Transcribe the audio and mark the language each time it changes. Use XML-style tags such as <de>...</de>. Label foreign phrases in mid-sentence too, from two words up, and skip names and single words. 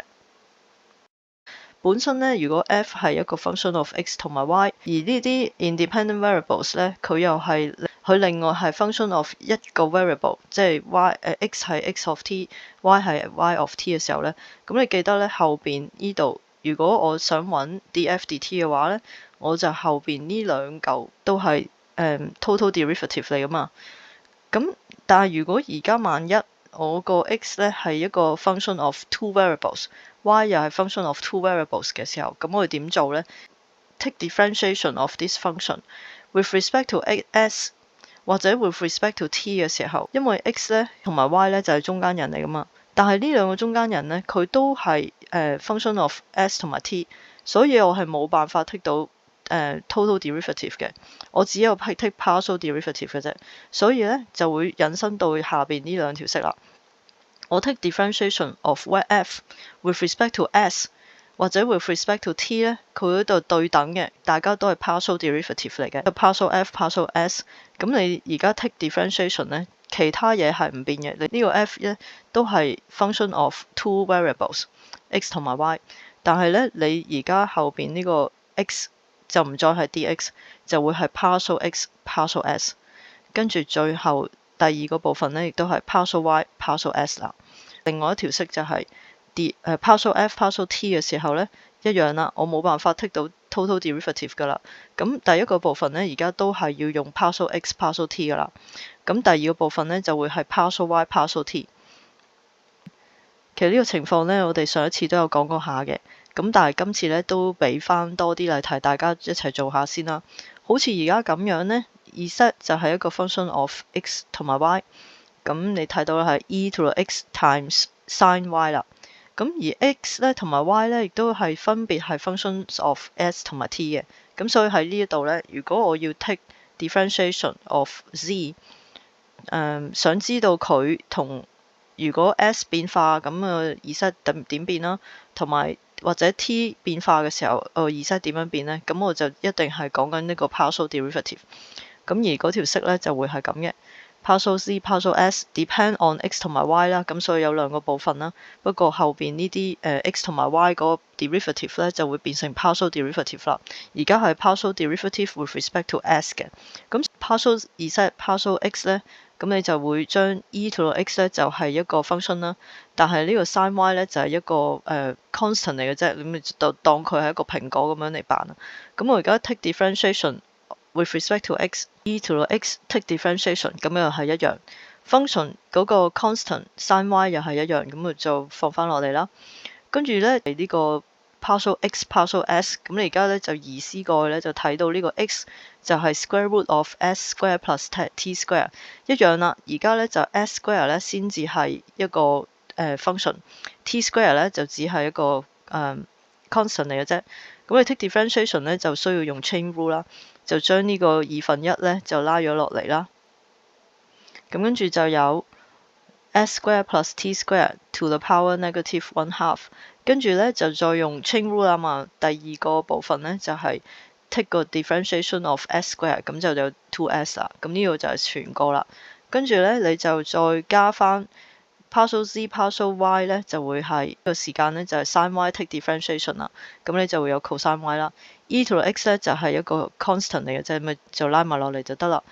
<yue>本身咧，如果 f 係一個</yue> <en>function of x</en> <yue>同埋 y， 而呢啲</yue> <en>independent variables</en> <yue>咧，佢又係佢另外係</yue> <en>function of</en> <yue>一個 variable， 即係 x 係</yue> <en>x of t，</en> <yue>y 係</yue> <en>y of t</en> <yue>嘅時候咧，咁你記得咧後邊呢度，如果我想揾</yue> <en>df dt</en> <yue>嘅話咧，我就後邊呢兩嚿都係</yue> <en>total derivative</en> <yue>嚟噶嘛。咁但係如果而家萬一我個 x 咧係一個</yue> <en>function of two variables，</en> <yue>y 又係</yue> <en>function of two variables</en> <yue>嘅時候，咁我哋點做咧 ？</yue> <en>take differentiation of this function with respect to s</en> <yue>或者</yue> <en>with respect to t</en> <yue>嘅時候，因為 x 咧同埋 y 咧就係中間人嚟噶嘛，但係呢兩個中間人咧佢都係</yue> <en>function of s</en> <yue>同埋 t， 所以我係冇辦法 take 到</yue> <en>total derivative</en> <yue>嘅，我只有 take</yue> <en>partial derivative</en> <yue>嘅啫，所以咧就會引申到下邊呢兩條式啦。我</yue> <en>take differentiation of f with respect to s</en> <yue>或者</yue> <en>with respect to t</en> <yue>咧，佢嗰度對等嘅，大家都係</yue> <en>partial derivative</en> <yue>嚟嘅 ，</yue> <en>partial f partial s。</en> <yue>咁你而家</yue> <en>take differentiation</en> <yue>咧，其他嘢係唔變嘅，你呢個 f 咧都係</yue> <en>function of two variables x</en> <yue>同埋 y， 但係咧你而家後邊呢個 x 就唔再係 dx， 就會係</yue> <en>partial x partial s，</en> <yue>跟住最後第二個部分咧亦都係</yue> <en>partial y partial s</en> <yue>啦。另外一條式就係 partial f partial t 嘅時候咧一樣啦，我冇辦法 take 到</yue> <en>total derivative</en> <yue>噶啦。咁第一個部分咧而家都係要用</yue> <en>partial x partial t</en> <yue>噶啦。咁第二個部分咧就會係</yue> <en>partial y partial t。</en> <yue>其實呢個情況咧，我哋上一次都有講過下嘅。咁但係今次咧都俾翻多啲例題，大家一齊做下先啦。好似而家咁樣咧，z 就係一個</yue> <en>function of x</en> <yue>同埋 y。咁你睇到係</yue> <en>e to the x times sin y</en> <yue>啦。咁而 x 咧同埋 y 咧亦都係分別係</yue> <en>functions of s</en> <yue>同埋 t 嘅。咁所以喺呢一度咧，如果我要</yue> <en>take differentiation of z，</en> <yue>想知道佢同如果 s 變化咁z 點變啦，同埋或者 t 變化嘅時候z 點樣變呢？咁我就一定係講緊呢個</yue> <en>partial derivative。</en> <yue>咁而嗰條式咧就會係咁嘅</yue> <en>partial z partial s depend on x</en> <yue>同埋 y 啦。咁所以有兩個部分啦。不過後邊呢啲x 同埋 y 嗰個 derivative 咧就會變成</yue> <en>partial derivative</en> <yue>啦。而家係</yue> <en>partial derivative with respect to s</en> <yue>嘅。咁</yue> <en>partial z partial x</en> <yue>咧。咁你就會將</yue> <en>e to the x</en> <yue>咧就係一個 function 啦，但係呢個</yue> <en>sin y</en> <yue>咧就係一個constant 嚟嘅啫，咁你就當佢係一個蘋果咁樣嚟辦啦。咁我而家</yue> <en>take differentiation with respect to x e to the x take differentiation，</en> <yue>咁又係一樣 function 嗰個</yue> <en>constant sin y</en> <yue>又係一樣，咁我就放翻落嚟啦。跟住咧呢個</yue> <en>partial x partial s，</en> <yue>咁你而家咧就移師過去咧就睇到呢個 x 就係</yue> <en>square root of s square plus t square</en> <yue>一樣啦。而家咧就</yue> <en>s square</en> <yue>咧先至係一個function，</yue> <en>t square</en> <yue>咧就只係一個constant 嚟嘅啫。咁你</yue> <en>take differentiation</en> <yue>咧就需要用</yue> <en>chain rule</en> <yue>啦，就將呢個1/2咧就拉咗落嚟啦。咁跟住就有</yue> <en>s square plus t square to the power negative 1/2。</en> <yue>跟住咧就再用</yue> <en>chain rule</en> <yue>啊嘛，第二個部分咧就係 take 個</yue> <en>differentiation of s square，</en> <yue>咁就有 2s 啦。咁呢個就係全個啦。跟住咧你就再加翻</yue> <en>partial z partial y</en> <yue>咧就會係個時間咧就係</yue> <en>sin y take differentiation</en> <yue>啦，咁你就會有</yue> <en>cosine y</en> <yue>啦。</yue> <en>e to the x</en> <yue>咧就係一個 constant 嚟嘅啫，咪就拉埋落嚟就得啦。</yue>